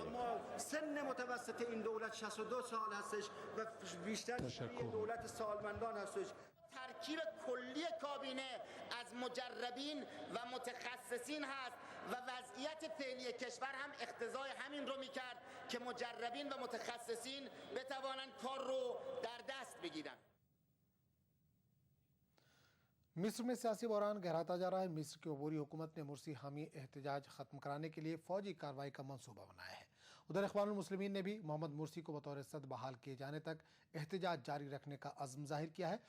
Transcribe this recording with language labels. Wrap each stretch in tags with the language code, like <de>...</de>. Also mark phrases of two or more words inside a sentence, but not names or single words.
<fa>اما سن متوسط این دولت 62 سال هستش و بیشتر دولت سالمندان هستش. ترکیب کلی کابینه از مجربین و متخصصین هست و وضعیت فعلی کشور هم اقتضای همین رو میکرد که مجربین و متخصصین بتوانند کار رو در دست بگیرن.</fa> <ur>مصر میں سیاسی بحران گہراتا جا رہا ہے. مصر کی عبوری حکومت نے مرسی حامی احتجاج ختم کرانے کے لیے فوجی کارروائی کا منصوبہ بنایا ہے. ادھر اخوان المسلمین نے بھی محمد مرسی کو بطور صدر بحال کیے جانے تک احتجاج جاری رکھنے کا عزم ظاہر کیا ہے.</ur>